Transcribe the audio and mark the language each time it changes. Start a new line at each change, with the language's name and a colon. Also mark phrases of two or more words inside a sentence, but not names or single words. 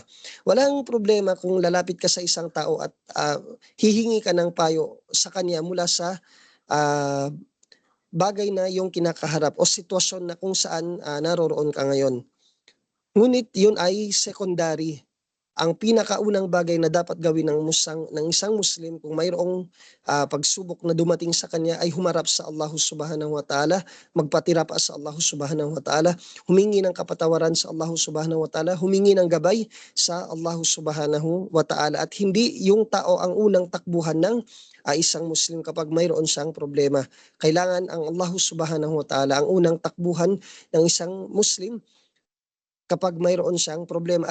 Filipino: Walang problema kung lalapit ka sa isang tao at hihingi ka ng payo sa kanya mula sa ah, bagay na yung kinakaharap o sitwasyon na kung saan naroroon ka ngayon. Ngunit yun ay secondary. Ang pinakaunang bagay na dapat gawin ng isang Muslim kung mayroong pagsubok na dumating sa kanya ay humarap sa Allah
Arabic: سبحانه وتعالى,
Filipino: magpatira pa sa Allah
Arabic: سبحانه وتعالى,
Filipino: humingi ng kapatawaran sa Allah
Arabic: سبحانه وتعالى,
Filipino: humingi ng gabay sa Allah
Arabic: سبحانه وتعالى
Filipino: at hindi yung tao ang unang takbuhan ng isang Muslim kapag mayroon siyang problema. Kailangan ang Allah
Arabic: سبحانه وتعالى
Filipino: ang unang takbuhan ng isang Muslim kapag mayroon siyang problema.